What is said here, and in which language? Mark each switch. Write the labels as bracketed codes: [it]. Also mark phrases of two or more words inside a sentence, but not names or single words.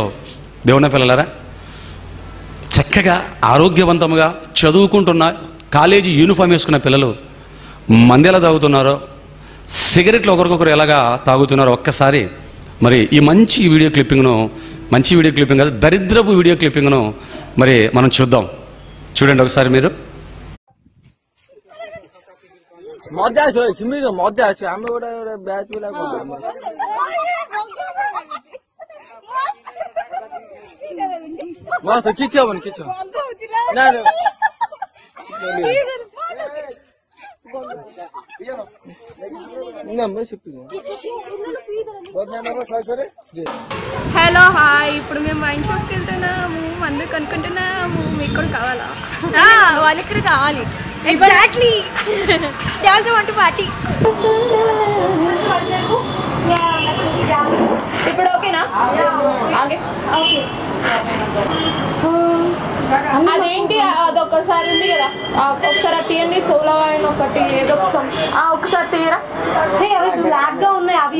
[te] దేవుని పిల్లలారా, చక్కగా ఆరోగ్యవంతంగా చదువుకుంటున్న కాలేజీ యూనిఫామ్ వేసుకున్న పిల్లలు మంది ఎలా తాగుతున్నారో, సిగరెట్లు ఒకరికొకరు ఎలాగా తాగుతున్నారో ఒక్కసారి మరి ఈ మంచి వీడియో క్లిప్పింగ్ను, మంచి [en] video clipping [te] కాదు, దరిద్రపు వీడియో క్లిప్పింగ్ను మరి మనం చూద్దాం. చూడండి ఒకసారి మీరు. [ne] मजा आयो सिमी तो मजा आयो हाम्रो एउटा ब्याच बेला मस्त के छ भने के छ ना [en] hello hi, [te] ఇప్పుడు మేము వైన్ షాప్కి వెళ్తున్నాము. అందరికి అనుకుంటున్నాము మీకు కూడా కావాలా? వాళ్ళకి కూడా కావాలి. [en] ఎగ్జాక్ట్లీ want to party. [te] ఇప్పుడు ఓకేనా? అదేంటి అదొక్కసారి ఉంది కదా, ఒకసారి అది తీయండి. సోలో అయిన ఒకటి ఏదో ఒకసారి తీయరా. బ్లాక్ గా ఉన్నాయి అవి.